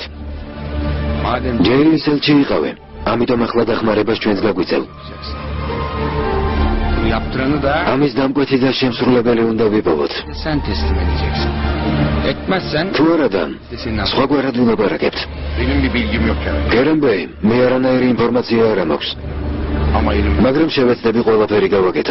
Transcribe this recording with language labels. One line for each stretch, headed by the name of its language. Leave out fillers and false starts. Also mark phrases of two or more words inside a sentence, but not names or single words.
Georgian: ჯეილის ელჩი იყავე, ამიტომ ახლა დახმარებას ჩვენს გაგვიწევ. ამის დამკვეთი და შემსრულებელი უნდა ვიპოვოთ.
Turkish: Etmezsen
Georgian: თუ არა და სხვაგვარად ვილაპარაკებთ.
Turkish: benim bir bilgim yok yani.
Georgian: გერენბეი, მე არანაირი ინფორმაცია არ მაქვს.
Turkish: Ama elim
Georgian: მაგრამ შევეცდები ყველაფერი გავაკეთო.